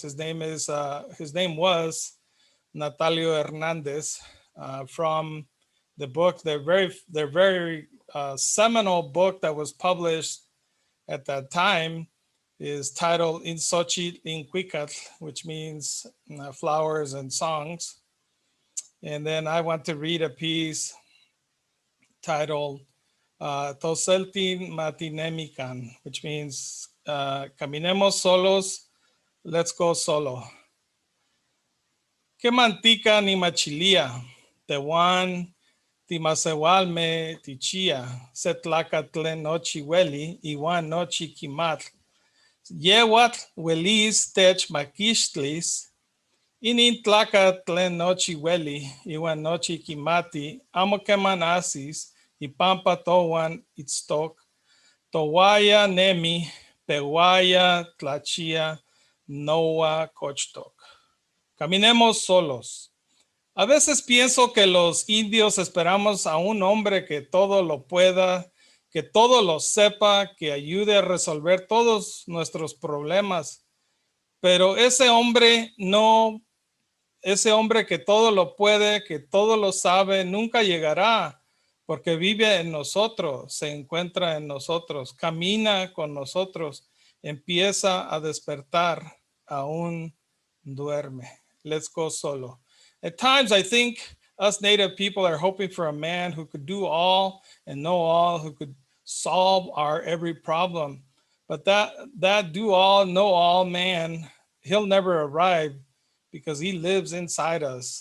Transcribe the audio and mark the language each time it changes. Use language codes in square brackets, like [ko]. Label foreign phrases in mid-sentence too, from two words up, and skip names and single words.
[en] His name was Natalio Hernandez, from the book, their very seminal book that was published at that time is titled In Xochitl Incuicatl, which means flowers and songs. And then I want to read a piece titled Toseltin Matinemican, which means [es] caminemos solos, [en] let's go solo. [nah] Que mantica ni machilia, tewan timasewalme tichia, setlacatlen nochi weli, iwan nochi kimatl, yewatl welis tech maquistlis, inin tlacatlen nochi weli, iwan nochi kimati, amo keman asis, ipampa towan itztok, towaya nemi, pewaya tlachia, noa kochtok. [es] Caminemos solos. A veces pienso que los indios esperamos a un hombre que todo lo pueda, que todo lo sepa, que ayude a resolver todos nuestros problemas. Pero ese hombre que todo lo puede, que todo lo sabe, nunca llegará, porque vive en nosotros, se encuentra en nosotros, camina con nosotros, empieza a despertar, aún duerme. [en] Let's go solo. At times, I think us Native people are hoping for a man who could do all and know all, who could solve our every problem. But that do all, know all man, he'll never arrive because he lives inside us.